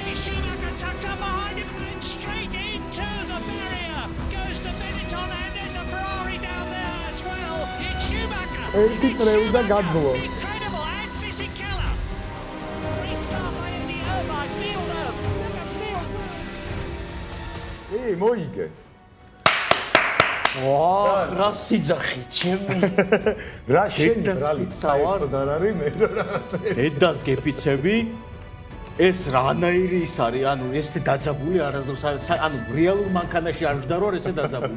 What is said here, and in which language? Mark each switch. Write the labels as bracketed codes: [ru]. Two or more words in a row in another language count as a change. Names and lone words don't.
[en] Schumacher tucked up behind him and straight into the barrier. Goes to Benetton, and there's a Ferrari down there as well. It's Schumacher. Incredible, and Fisichella. Great start by Eddie Irvine. Fielder. [ka] მოიგე. რა სიძახი, ჩემი. რა შენი დედას ბრალი პიცა ვარ. საერთოდ არ არის მე რაღაცა. დედას გეპიცები. ეს რანაირი ის არის, ანუ ესე დაძაბული არასდროს ანუ რეალურ მანქანაში არ ვжდა რომ ესე დაძაბული.